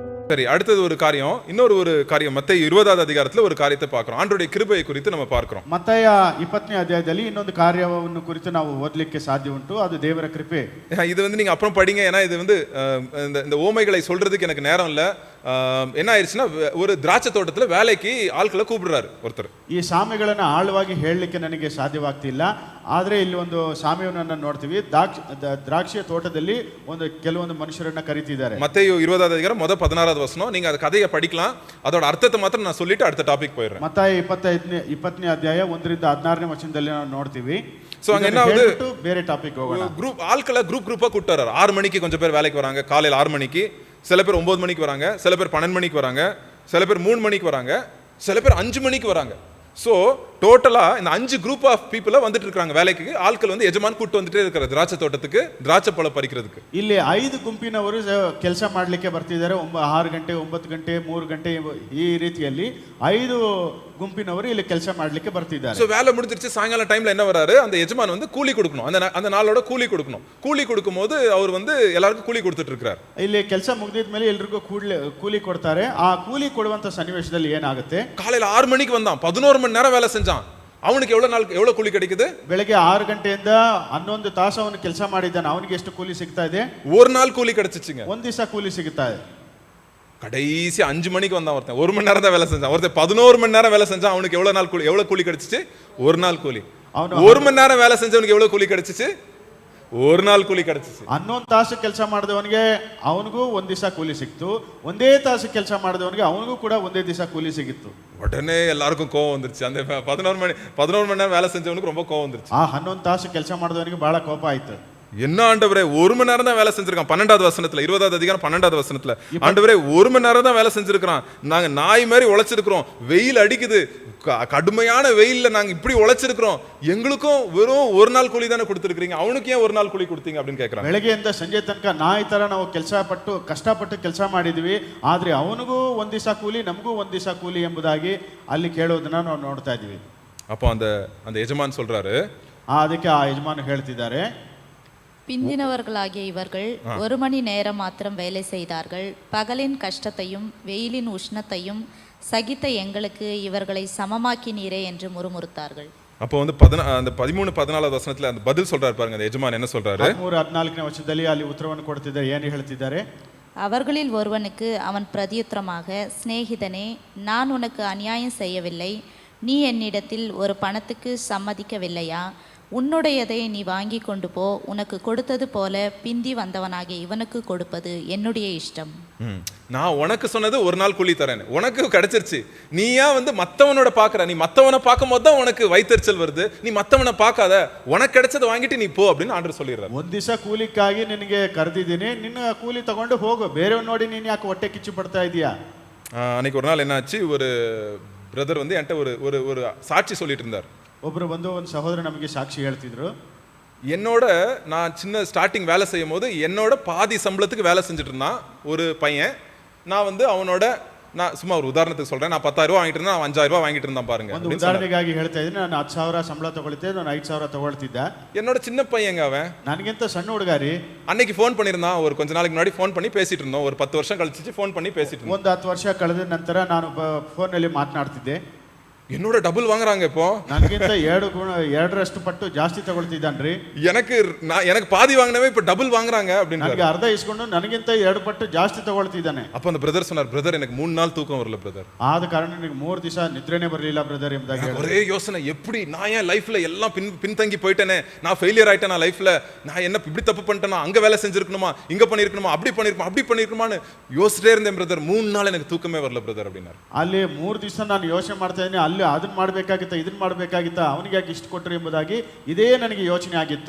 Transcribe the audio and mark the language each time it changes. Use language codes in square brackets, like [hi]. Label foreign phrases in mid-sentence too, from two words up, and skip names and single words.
[ta] சரி, அடுத்தது ஒரு காரியம், இன்னொரு காரியம் மத்தேயு 20வது அதிகாரத்துல ஒரு காரியத்தை பார்க்கிறோம். ஆண்டவருடைய கிருபையை குறித்து நம்ம பார்க்கிறோம். [kn] ಮತ್ತಾಯ 20ನೇ ಅಧ್ಯಾಯದಲ್ಲಿ ಇನ್ನೊಂದು ಕಾರ್ಯವನ್ನು ಕುರಿತು ನಾವು ಓದಲಿಕ್ಕೆ ಸಾಧ್ಯ ಉಂಟು. ಅದು ದೇವರ ಕೃಪೆ. [ta] இது நீங்க அப்புறம் படிங்க. ஏன்னா இது இந்த ஓமைகளை சொல்றதுக்கு எனக்கு நேரம் இல்ல. என்ன ஆயிடுச்சுன்னா, ஒரு திராட்சை தோட்டத்துல வேலைக்கு ஆட்களை கூப்பிடுறாரு ஒருத்தர். [kn] ಈ ಸಾಮೆಗಳನ್ನು ಆಳವಾಗಿ ಹೇಳಲಿಕ್ಕೆ ನನಗೆ ಸಾಧ್ಯವಾಗ್ತಿಲ್ಲ. ಆದರೆ ಇಲ್ಲಿ ಒಂದು ಸಾಮೆಯನ್ನು ನೋಡ್ತೀವಿ. ದ್ರಾಕ್ಷಿಯ ತೋಟದಲ್ಲಿ ಕೆಲವೊಂದು ಮನುಷ್ಯರನ್ನ ಕರೀತಿದ್ದಾರೆ. [ta] மத்தேயு 20வது அதிகாரம் 16வது வசனம். நீங்க அந்த கதையை படிக்கலாம். அதோட அர்த்தத்தை மாத்திரம் நான் சொல்லிட்டு அடுத்த டாபிக் போயிடுறேன். [kn] ಮತ್ತಾಯ 20ನೇ ಅಧ್ಯಾಯ 1ರಿಂದ 16ನೇ ವಚನದಲ್ಲಿ ನಾವು ನೋಡ್ತೀವಿ. [ta] சோ அங்க என்ன ஆகுது, [kn] ಬೇರೆ ಟಾಪಿಕ್ ಹೋಗೋಣ. [ta] ஆட்களை குரூப்பா கூப்பிட்டு வர்றாரு. 6 மணிக்கு கொஞ்சம் பேர் வேலைக்கு வராங்க, காலையில 6 மணிக்கு. சில பேர் 9 மணிக்கு வராங்க, சில பேர் 12 மணிக்கு வராங்க, சில பேர் 3 மணிக்கு வராங்க, சில பேர் 5 மணிக்கு வராங்க. ஸோ டோட்டலா இந்த 5 [en] group of people [ta] வந்துட்டு இருக்காங்க வேலைக்கு. ஆட்கள் எஜமான் கூட்டு வந்துட்டே இருக்கிற திராட்சை தோட்டத்துக்கு திராட்சை பழம் பறிக்கிறதுக்கு. [kn] ಇಲ್ಲಿ 5 ಗುಂಪಿನವರು ಕೆಲಸ ಮಾಡಲಿಕ್ಕೆ ಬರ್ತಿದ್ದಾರೆ. 6 ಗಂಟೆ 9 ಗಂಟೆ 3 ಗಂಟೆ ಈ ರೀತಿಯಲ್ಲಿ 5 ಗುಂಪಿನವರು ಇಲ್ಲಿ ಕೆಲಸ ಮಾಡಲಿಕ್ಕೆ ಬರ್ತಿದ್ದಾರೆ. [ta] ஸோ வேலை முடிஞ்சிருச்சு. சாயங்காலம் டைம்ல என்ன வராரு, அந்த எஜமான் கூலி கொடுக்கணும். அந்த நாளோட கூலி கொடுக்கணும். கூலி கொடுக்கும்போது அவர் எல்லாருக்கும் கூலி கொடுத்துட்டு இருக்காரு. [kn] ಇಲ್ಲಿ ಕೆಲಸ ಮುಗಿದಿದ ಮೇಲೆ ಎಲ್ಲರಿಗೂ ಕೂಲಿ ಕೊಡ್ತಾರೆ. ಆ ಕೂಲಿ ಕೊಡುವಂತ ಸನ್ನಿವೇಶದಲ್ಲಿ ಏನಾಗುತ್ತೆ, [ta] காலையில 6 மணிக்கு வந்தான், 11 மணி நேரம் வேலை செஞ்சான். அவனுக்கு எவ்வளவு கூலி கிடைக்குது? [kn] ಬೆಳಗ್ಗೆ 6 ಗಂಟೆಯಿಂದ 11 ತಾಸು ಅವನು ಕೆಲಸ ಮಾಡಿದ್ದಾನೆ. ಅವನಿಗೆ ಎಷ್ಟು ಕೂಲಿ ಸಿಗ್ತಾ ಇದೆ? [ta] ஒரு நாள் கூலி கிடைச்சிச்சுங்க. [kn] ಒಂದು ದಿವಸ ಕೂಲಿ ಸಿಗುತ್ತಾ ಇದೆ. [ta] கடைசி 5 மணிக்கு வந்தான் ஒருத்தன். 1 மணி நேரம் தான் வேலை செஞ்சான். ஒருத்தன் 11 மணி நேரம் வேலை செஞ்சான். அவனுக்கு எவ்வளவு கூலி கிடைச்சிச்சு? ஒரு நாள் கூலி. அவன் 1 மணி நேரம் வேலை செஞ்சவனுக்கு எவ்வளவு கூலி கிடைச்சிச்சு? ஒரு நாள் கூலி கிடைச்சிச்சு. [kn] 11 ತಾಸು ಕೆಲಸ ಮಾಡಿದವನಿಗೆ ಅವನಿಗೂ ಒಂದು ದಿವಸ ಕೂಲಿ ಸಿಕ್ತು. ಒಂದೇ ತಾಸು ಕೆಲಸ ಮಾಡಿದವನಿಗೆ ಅವನಿಗೂ ಕೂಡ ಒಂದೇ ದಿವಸ ಕೂಲಿ ಸಿಗಿತ್ತು. [ta] உடனே எல்லாருக்கும் கோவம் வந்துருச்சு. அந்த 11 மணி நேரம் வேலை செஞ்சவனுக்கு ரொம்ப கோவம் வந்துருச்சு. [kn] ಆ 11 ತಾಸು ಕೆಲಸ ಮಾಡಿದವನಿಗೆ ಬಹಳ ಕೋಪ ಆಯ್ತು. [ta] என்ன ஆண்டவரே, 1 மணி நேரம் தான் வேலை செஞ்சிருக்கான். 12வது வசனத்துல, 20வது அதிகாரம் 12வது வசனத்துல, ஆண்டவரே 1 மணி நேரம் தான் வேலை செஞ்சிருக்கான். நாங்க நாய் மாதிரி உழைச்சிருக்கிறோம். வெயில் அடிக்குது, கடுமையான வெயில்ல நாங்க இப்படி உழைச்சிருக்கிறோம். எங்களுக்கும் வெறும் 1 நாள் கூலி தானே கொடுத்துருக்கீங்க, அவனுக்கு ஏன் 1 நாள் கூலி கொடுத்தீங்க அப்படின்னு கேட்கறாங்க. [kn] ಬೆಳಗ್ಗೆಯಿಂದ ಸಂಜೆ ತನಕ ನಾಯಿ ತರ ನಾವು ಕಷ್ಟಪಟ್ಟು ಕೆಲಸ ಮಾಡಿದ್ವಿ. ಆದ್ರೆ ಅವನಿಗೂ ಒಂದು ದಿವಸ ಕೂಲಿ, ನಮಗೂ ಒಂದು ದಿವಸ ಕೂಲಿ ಎಂಬುದಾಗಿ ಅಲ್ಲಿ ಕೇಳೋದನ್ನ ನಾವು ನೋಡ್ತಾ ಇದೀವಿ. [ta] அப்போ அந்த எஜமான் சொல்றாரு, [kn] ಅದಕ್ಕೆ ಆ ಯಜಮಾನ ಹೇಳ್ತಿದ್ದಾರೆ, [ta] பிந்தினவர்களாகிய இவர்கள் 1 மணி நேரம் மாத்திரம் வேலை செய்தார்கள். பகலின் கஷ்டத்தையும் வெயிலின் உஷ்ணத்தையும் சகித்த எங்களுக்கு இவர்களை சமமாக்கினீரே என்று முறுமுறுத்தார்கள். அப்போ அந்த 13-14 வசனத்துல அந்த பதில் சொல்றாரு பாருங்க. அந்த எஜமான் என்ன சொல்றாரு? [kn] 13-14ನೇ ವಚನದಲ್ಲಿ ಅಲ್ಲಿ ಉತ್ತರವನ್ನು ಕೊಡ್ತಿದ್ದಾರೆ. ಏನು ಹೇಳ್ತಿದ್ದಾರೆ? [ta] அவர்களில் ஒருவனுக்கு அவன் பிரதியுத்தரமாக, சிநேகிதனே, நான் உனக்கு அநியாயம் செய்யவில்லை. நீ என்னிடத்தில் ஒரு பணத்துக்கு சம்மதிக்கவில்லையா? உன்னுடையதை நீ வாங்கி கொண்டு போ. உனக்கு கொடுத்தது போல பிந்தி வந்தவனாகிய இவனுக்கு கொடுப்பது என்னுடைய இஷ்டம். நான் உனக்கு சொன்னது 1 நாள் கூலி தரேன், உனக்கு கிடைச்சிருச்சு. நீ ஏன் மத்தவனோட பாக்குற? நீ மத்தவனை பார்க்கும் போது தான் உனக்கு வைத்தறிச்சல் வருது. நீ மத்தவனை பார்க்காத, உனக்கு கிடைச்சதை வாங்கிட்டு நீ போ அப்படின்னு ஆண்டவர் சொல்லிடுறாரு. [kn] ಒಂದು ದಿವಸ ಕೂಲಿಕ್ಕಾಗಿ ನಿನಗೆ ಕರೆದಿದ್ದೀನಿ, ನಿನ್ನ ಕೂಲಿ ತಗೊಂಡು ಹೋಗು. ಬೇರೆಯವ್ರು ನೋಡಿ ನೀನು ಯಾಕೆ ಹೊಟ್ಟೆ ಕಿಚ್ಚು ಪಡ್ತಾ ಇದೀಯಾ? [ta] அன்னைக்கு ஒரு நாள் என்னாச்சு, ஒரு பிரதர் என்கிட்ட ஒரு சாட்சி சொல்லிட்டு இருந்தார். [kn] ಒಬ್ರು ಬಂದು ಒಂದು ಸಹೋದರ ನಮಗೆ ಸಾಕ್ಷಿ ಹೇಳ್ತಿದ್ರು. [ta] என்னோட நான் சின்ன ஸ்டார்டிங் வேலை செய்யும் போது என்னோட பாதி சம்பளத்துக்கு வேலை செஞ்சுட்டு இருந்தான் ஒரு பையன். நான் அவனோட, நான் சும்மா ஒரு உதாரணத்துக்கு சொல்றேன், நான் 10,000 வாங்கிட்டு இருந்தேன், அவன் 5,000 வாங்கிட்டு இருந்தான் பாருங்க. [kn] ಒಂದು ಉದಾಹರಣೆಗಾಗಿ ಹೇಳ್ತಾ ಇದ್ದೀನಿ. ನಾನು 10,000 ಸಂಬಳ ತಗೊಳ್ತಿದ್ದೆ, ನಾನು 5,000 ತಗೊಳ್ತಿದ್ದೆ. [ta] என்னோட சின்ன பையங்க அவன். [kn] ನನಗಿಂತ ಸಣ್ಣ ಹುಡುಗಾರಿ. [ta] அன்னைக்கு ஃபோன் பண்ணியிருந்தான். ஒரு கொஞ்ச நாளைக்கு முன்னாடி ஃபோன் பண்ணி பேசிட்டு இருந்தோம். ஒரு 10 வருஷம் கழிச்சு ஃபோன் பண்ணி பேசிட்டு இருந்தோம். [kn] ಒಂದು 10 ವರ್ಷ ಕಳೆದ ನಂತರ ನಾನು ಫೋನ್ನಲ್ಲಿ ಮಾತನಾಡ್ತಿದ್ದೆ. [ta] என்னோட டபுள் வாங்குறாங்க இப்போ. [kn] ನನಗಿಂತ 2 ಪಟ್ಟು ಜಾಸ್ತಿ ತಗೊಳ್ತಿದ್ದಾನ್ರಿ. [ta] எனக்கு பாதி வாங்கினவே இப்ப டபுள் வாங்குறாங்க அப்படின்னு. [kn] ನನಗೆ ಅರ್ಧ ಇಸ್ಕೊಂಡು ನನಗಿಂತ 2 ಪಟ್ಟು ಜಾಸ್ತಿ ತಗೊಳ್ತಿದ್ದಾನೆ. [ta] அப்ப அந்த பிரதர் சொன்னார், பிரதர் எனக்கு 3 நாள் தூக்கம் வரல பிரதர். [kn] ಆದ ಕಾರಣ ನನಗೆ 3 ದಿವಸ ನಿದ್ರೆನೇ ಬರಲಿಲ್ಲ ಬ್ರದರ್ ಎಂಬುದಾಗಿ ಹೇಳಿದ್ರು. [ta] ஒரே யோசனை, எப்படி நான் என் லைஃப்ல எல்லாம் பின்தங்கி போயிட்டேனே, நான் ஃபெயிலியர் ஆயிட்டேன் லைஃப்ல, நான் என்ன இப்படி தப்பு பண்ணிட்டேனா, அங்க வேலை செஞ்சிருக்கணுமா, இங்க பண்ணிருக்கணுமா, அப்படி பண்ணிருக்கணுமான்னு யோசிச்சிட்டே இருந்தேன் பிரதர். 3 நாள் எனக்கு தூக்கமே வரல பிரதர் அப்படின்னாரு. [kn] ಅಲ್ಲಿ 3 ದಿವಸ ನಾನು ಯೋಚನೆ ಮಾಡ್ತಾ ಇದ್ದೀನಿ, ಅಲ್ಲಿ ಅದನ್ನ ಮಾಡಬೇಕಾಗಿತ್ತ, ಇದನ್ನ ಮಾಡಬೇಕಾಗಿತ್ತ, ಅವನಿಗೆ ಯಾಕೆ ಇಷ್ಟು ಕೊಟ್ಟರು ಎಂಬುದಾಗಿ ಇದೇ ನನಗೆ ಯೋಚನೆ ಆಗಿತ್ತು.